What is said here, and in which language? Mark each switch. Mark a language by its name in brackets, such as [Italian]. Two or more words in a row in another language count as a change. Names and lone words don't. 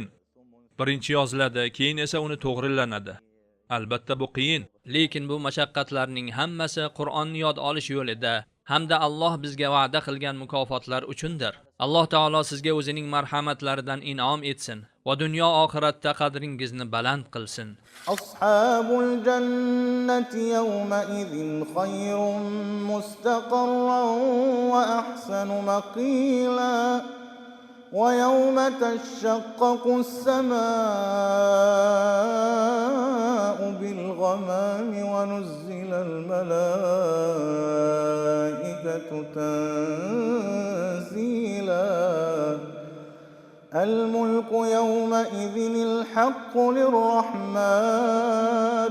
[Uzbek] Birinchi yoziladi, keyin esa uni to'g'rilanadi. Albatta bu qiyin. Lekin bu mashaqqatlarning hammasi Qur'onni yod olish yo'lida hamda Alloh bizga va'da qilgan mukofotlar uchundir. Alloh taolo sizga o'zining marhamatlaridan in'om etsin va dunyo oxiratda qadringizni baland qilsin. [Arabic] أصحاب الجنة يومئذ خير مستقرا وأحسن مقيلا. ويوم تشقق السماء بالغمام ونزل الملائكة تنزيلا الملك يومئذ الحق للرحمن